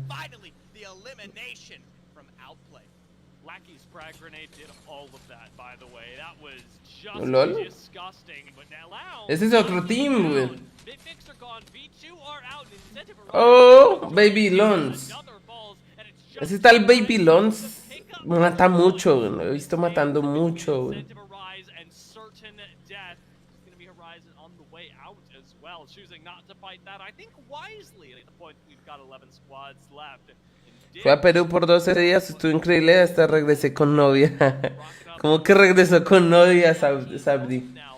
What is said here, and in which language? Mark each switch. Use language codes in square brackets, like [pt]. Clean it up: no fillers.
[en] Finally, the elimination from Outplay. Lackey's frag grenade did all of that, by the way. That was ¿Lol? just disgusting. But now, [es] Ese es otro team, güey. [en] Big Mix are gone. V2 are out. Incentive of Oh, Baby Lons. another balls, and it's just [es] Ese tal Baby Lons. Mata mucho, güey. Lo he visto matando mucho, güey. [en] Incentive of Rise and certain death. It's going to be Horizon on the way out as well, choosing not to fight that. I think wisely at the point we've got 11 squads left. [es] Fui a Perú por 12 días, estuvo increíble, hasta regresé con novia. ¿Cómo que regresó con novia, Sabdi?